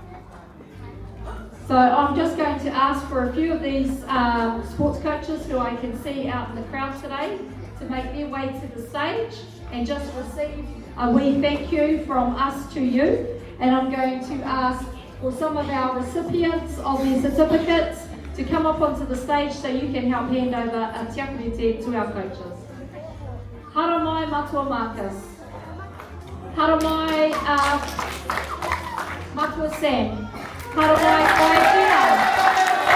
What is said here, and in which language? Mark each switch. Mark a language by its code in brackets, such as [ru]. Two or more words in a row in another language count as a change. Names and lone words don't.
[en] So I'm just going to ask for a few of these sports coaches who I can see out in the crowd today to make their way to the stage and just receive a wee thank you from us to you. And I'm going to ask for some of our recipients of their certificates to come up onto the stage so you can help hand over a tiakurete to our coaches. [mi] Haramai Matua Marcus. Haramai Matua Sam. Haramai Waitina.